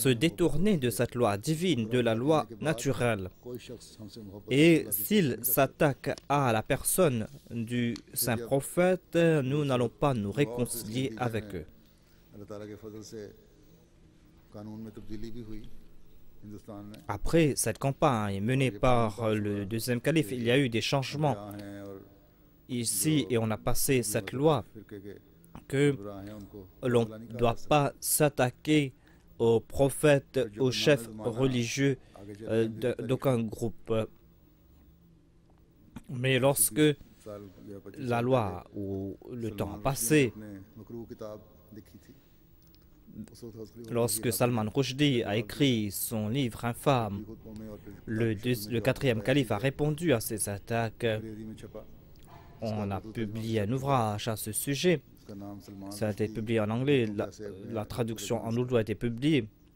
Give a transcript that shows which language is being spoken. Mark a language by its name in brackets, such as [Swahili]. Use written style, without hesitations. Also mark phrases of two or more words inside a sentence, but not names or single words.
[French] se détourner de cette loi divine, de la loi naturelle. [Urdu] کوئی شخص ہم سے محبت [French] Et s'ils s'attaquent à la personne du saint prophète, nous n'allons pas nous réconcilier avec eux. [Urdu] اللہ تعالیٰ کے فضل سے قانون میں تبدیلی بھی ہوئی ہندوستان میں [French] Après cette campagne menée par le deuxième calife, il y a eu des changements [Urdu] جہاں ہیں اور [French] ici et on a passé cette loi [Urdu] فرقے کے [French] que [Urdu] برا ہیں ان کو [French] l'on ne doit pas s'attaquer aux prophètes, aux chefs religieux d'aucun groupe. Mais lorsque [Urdu] سال یا 25 [French] la loi ou le temps a passé, [Urdu] نے مکرو کتاب لکھی تھی [French] lorsque Salman Rushdie a écrit son livre infâme, le quatrième calife a répondu à ces attaques. On a publié un ouvrage à ce sujet. Ça a été publié en anglais. La traduction en ourdou a été publiée.